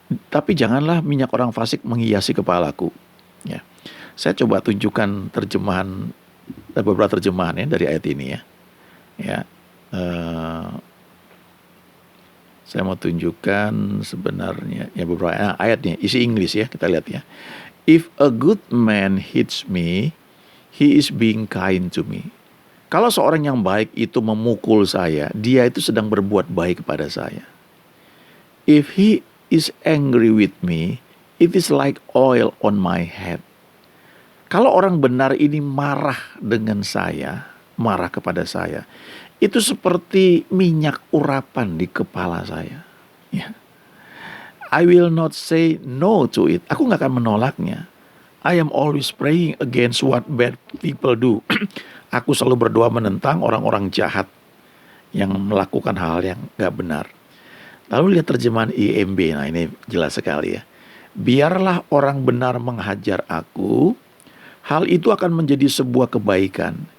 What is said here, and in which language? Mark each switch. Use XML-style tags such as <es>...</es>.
<id>Tapi janganlah minyak orang fasik menghiasi kepalaku. Ya. Saya coba tunjukkan terjemahan, beberapa terjemahan dari ayat ini ya. Saya mau tunjukkan sebenarnya beberapa ayatnya, isi Inggris ya, kita lihat ya.</id> <en>If a good man hits me, he is being kind to me.</en> <id>Kalau seorang yang baik itu memukul saya, dia itu sedang berbuat baik kepada saya.</id> <en>If he is angry with me, it is like oil on my head.</en> <id>Kalau orang benar ini marah dengan saya, marah kepada saya, itu seperti minyak urapan di kepala saya. Ya.</id> <en>I will not say no to it.</en> <id>Aku gak akan menolaknya.</id> <en>I am always praying against what bad people do.</en> <id>Aku selalu berdoa menentang orang-orang jahat yang melakukan hal yang gak benar. Lalu lihat terjemahan IMB. Nah, ini jelas sekali ya. Biarlah orang benar menghajar aku, hal itu akan menjadi sebuah kebaikan.</id>